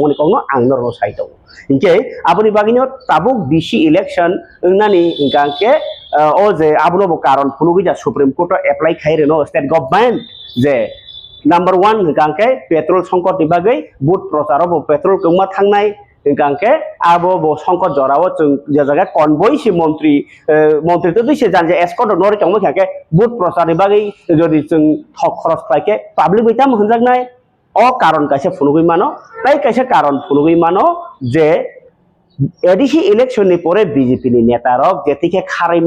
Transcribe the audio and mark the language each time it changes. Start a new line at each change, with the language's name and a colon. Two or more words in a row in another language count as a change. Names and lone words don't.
Kok Borok: नि कनो आंनो रो साइ दङ इनके आबनि बागिनो ताबुक
English: BC election
Kok Borok: नानि हिगांके ओ जे आबनो कारण फुनुगि जा
English: Supreme Court apply
Kok Borok: खाइरे न
English: state government
Kok Borok: जे नंबर 1 हिगांके पेट्रोल संकट नि बागै बुथ प्रचार पेट्रोल कमा थांनाय इंकांके आबो बो संकट जराव जों जे जायगा कनबय सि मन्त्री तो दिसे जान जे एस्कट नरि तंग खाके बुट प्रचारनि बागै जदि जों थक खरस खायके पाब्लिक बैताम होनजागनाय अ कारण कासे फुनुगै मानो ताई कासे कारण फुनुगै मानो जे
English: ADC election
Kok Borok: नि परे बीजेपी नि नेता रक जेतिके खारैमा